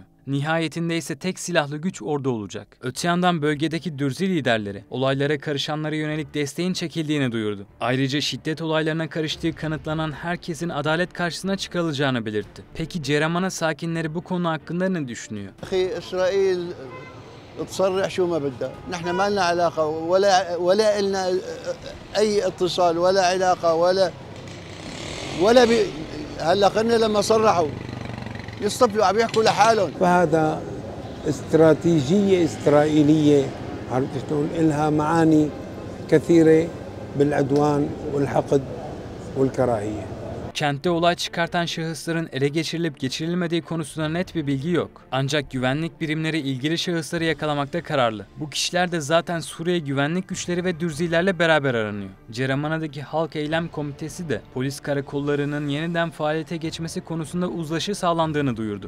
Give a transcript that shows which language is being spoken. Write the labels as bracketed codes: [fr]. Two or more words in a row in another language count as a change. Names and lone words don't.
[tr] Nihayetinde ise tek silahlı güç orada olacak. Öte yandan bölgedeki Dürzi liderleri olaylara karışanlara yönelik desteğin çekildiğini duyurdu. Ayrıca şiddet olaylarına karıştığı kanıtlanan herkesin adalet karşısına çıkarılacağını belirtti. Peki Ceramana sakinleri bu konu hakkında ne düşünüyor? [ar] İsrail تصرح شو ما بدها، نحن ما لنا علاقة ولا إلنا أي اتصال ولا علاقة ولا هلا خلنا لما صرحوا يصطفلوا عم يحكوا لحالهم. فهذا استراتيجية إسرائيلية عرفت شلون؟ إلها معاني كثيرة بالعدوان والحقد والكراهية. [tr] Kentte olay çıkartan şahısların ele geçirilip geçirilmediği konusunda net bir bilgi yok. Ancak güvenlik birimleri ilgili şahısları yakalamakta kararlı. Bu kişiler de zaten Suriye güvenlik güçleri ve Dürzilerle beraber aranıyor. Ceramana'daki Halk Eylem Komitesi de polis karakollarının yeniden faaliyete geçmesi konusunda uzlaşı sağlandığını duyurdu.